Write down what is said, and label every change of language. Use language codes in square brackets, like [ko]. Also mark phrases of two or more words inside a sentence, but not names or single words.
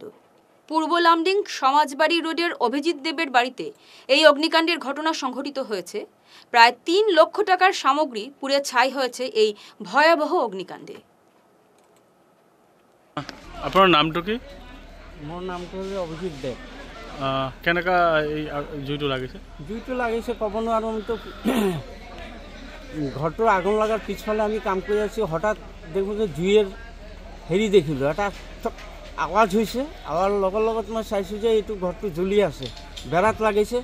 [bn] পূর্ব লামডিং সমাজবাড়ি রোডের অভিজিৎ দেবের বাড়িতে এই অগ্নিকাণ্ডের ঘটনা সংঘটিত হয়েছে। প্রায় 3 লক্ষ টাকার সামগ্রী পুড়ে ছাই হয়েছে এই ভয়াবহ অগ্নিকাণ্ডে। আপনার নামটা কি? [as] মোর নামটো হল অভিজিৎ দেব। কেনেকা এই জুইটো লাগিছে? জুইটো লাগিছে ক'ব নোৱাৰোঁ। আমি তো ঘৰটো আগুন লগাৰ পিছফালে আমি কাম কৰি আছোঁ, হঠাৎ দেখোঁ যে জুইৰ হেৰি দেখিলোঁ, এটা আৱাজ হৈছে। আৱাৰ লগত মই চাইছোঁ যে এইটো ঘৰটো জ্বলি আছে, বেৰাত লাগিছে।